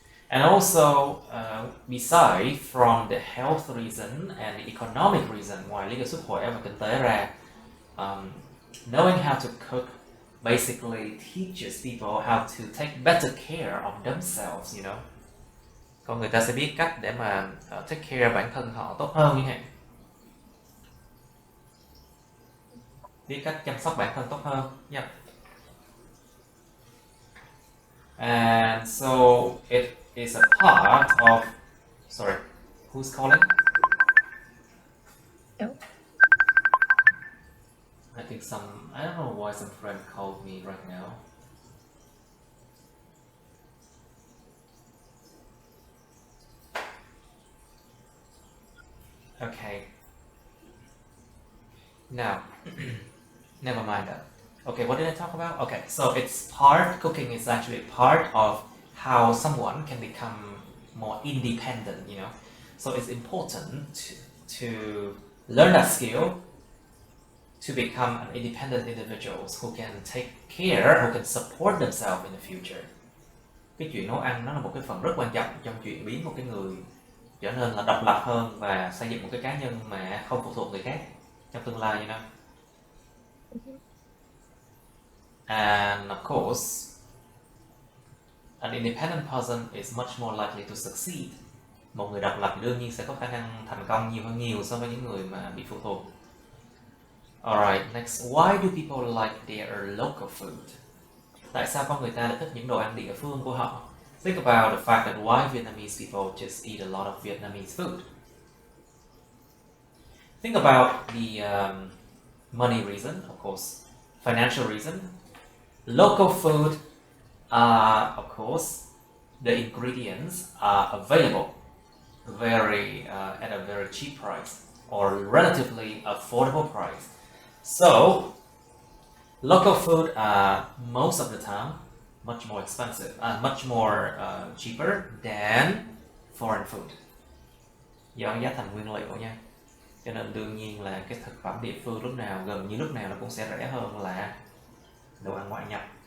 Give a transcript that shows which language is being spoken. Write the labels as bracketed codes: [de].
[en] And also, besides from the health reason and the economic reason, [vi] ngoài lý do sức khỏe và kinh tế ra, [en] knowing how to cook basically teaches people how to take better care of themselves, you know. [vi] Con người ta sẽ biết cách để mà [en] take care [vi] bản thân họ tốt hơn như hạn. Biết cách chăm sóc bản thân tốt hơn. [en] Yep. And so it is a part of... Sorry, who's calling? Oh. I think I don't know why some friend called me right now. Okay. Now, never mind that. Okay, what did I talk about? Okay, so cooking is actually part of how someone can become more independent, you know. So it's important to learn that skill to become an independent individuals who can take care, who can support themselves in the future. [vi] Cái chuyện nấu ăn nó là một cái phần rất quan trọng trong chuyện biến một cái người trở nên là độc lập hơn và xây dựng một cái cá nhân mà không phụ thuộc người khác trong tương lai, [en] you know. And of course, an independent person is much more likely to succeed. [vi] Một người độc lập đương nhiên sẽ có khả năng thành công nhiều so với những người mà bị phụ thuộc. [en] Alright, next. Why do people like their local food? [vi] Tại sao con người ta lại thích những đồ ăn địa phương của họ? [en] Think about the fact that why Vietnamese people just eat a lot of Vietnamese food. Think about the money reason, of course, financial reason. Local food, of course, the ingredients are available at a very cheap price or relatively affordable price. So, local food are most of the time much more expensive, much more cheaper than foreign food. [vi] Do giá thành nguyên liệu nha. Cho nên đương nhiên là cái thực phẩm địa phương gần như lúc nào nó cũng sẽ rẻ hơn là đồ ăn ngoại nhập.